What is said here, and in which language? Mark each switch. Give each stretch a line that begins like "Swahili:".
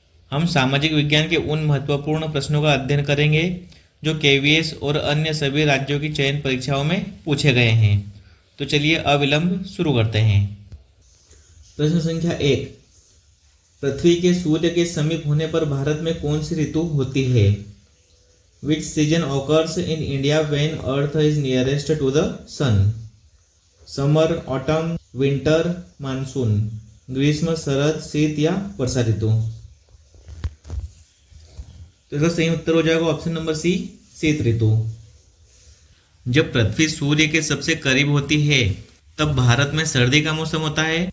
Hindi: हम सामाजिक विज्ञान के उन महत्वपूर्ण प्रश्नों का अध्ययन करेंगे जो केवीएस और अन्य सभी राज्यों की चयन परीक्षाओं में पूछे गए हैं। तो चलिए अविलंब शुरू करते हैं। प्रश्न संख्या 1, पृथ्वी के सूर्य के समीप होने पर भारत में कौन सी ऋतु होती है?
English: Which season occurs in India when Earth is nearest to the sun? Summer, autumn, winter,
Hindi: monsoon, ग्रीष्म, शरद, शीत या वर्षा ऋतु। तो इसका सही उत्तर हो जाएगा ऑप्शन नंबर सी, शीत ऋतु। जब पृथ्वी सूर्य के सबसे करीब होती है तब भारत में सर्दी का मौसम होता है।